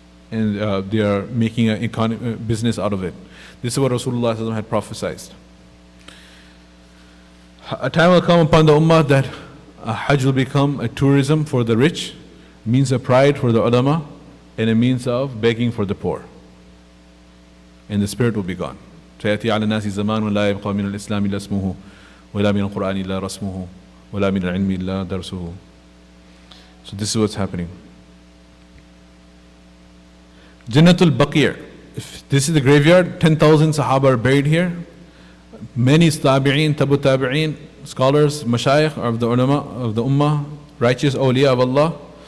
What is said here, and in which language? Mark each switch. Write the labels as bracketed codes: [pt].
[en] and they are making a business out of it. This is what Rasulullah had prophesied. A time will come upon the ummah that Hajj will become a tourism for the rich, means of pride for the ulama, and a means of begging for the poor. And the spirit will be gone. [ar] سيأتي على الناس زمان لا يبقى من الإسلام إلا اسمه ولا من القرآن إلا رسمه ولا من العلم إلا درسه. [en] So this is what's happening. Jannatul Baqir. If this is the graveyard, 10,000 Sahaba are buried here. Many Tabi'een, Tabu Tabi'een, scholars, Mashayikh of the ulama of the Ummah, righteous awliya of Allah.